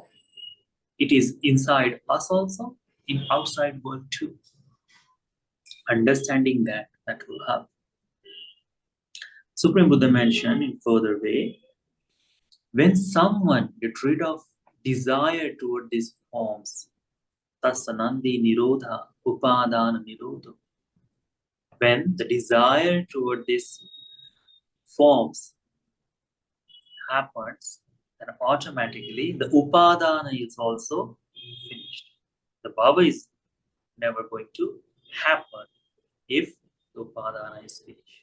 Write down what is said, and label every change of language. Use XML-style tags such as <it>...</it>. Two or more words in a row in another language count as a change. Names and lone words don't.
<en>It is inside us also, in outside world too. Understanding that will help. Supreme Buddha mentioned in further way, when someone gets rid of desire toward these forms,</en> <pi>tasanandi nirodha, upadana nirodha.</pi> <en>When the desire toward these forms happens, then automatically the upadana is also finished. The bhava is never going to happen if the upadana is finished.</en>